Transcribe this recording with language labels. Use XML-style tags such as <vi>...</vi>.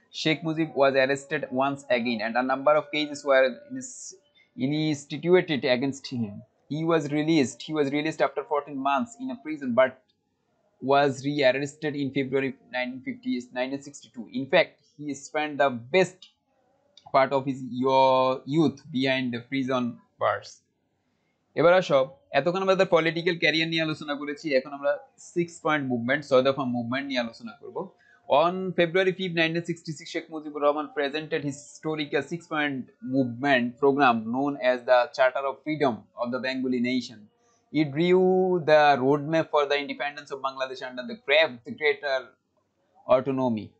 <en>Sheikh Mujib was arrested once again, and a number of cases were instituted against him. He was released. He was released after 14 months in a prison, but was re-arrested in February 1962. In fact, he spent the best part of his youth behind the prison bars.</en> <bn>এবার সব এতক্ষণ আমরা political career নিয়ে আলোচনা করেছি, এখন আমরা 6 point movement, 6 দফা মুভমেন্ট নিয়ে আলোচনা করব।</bn> <en>On February 5, 1966, Sheikh Mujibur Rahman presented his historical 6-point movement program known as the Charter of Freedom of the Bengali Nation. It drew the roadmap for the independence of Bangladesh under the greater autonomy.</en>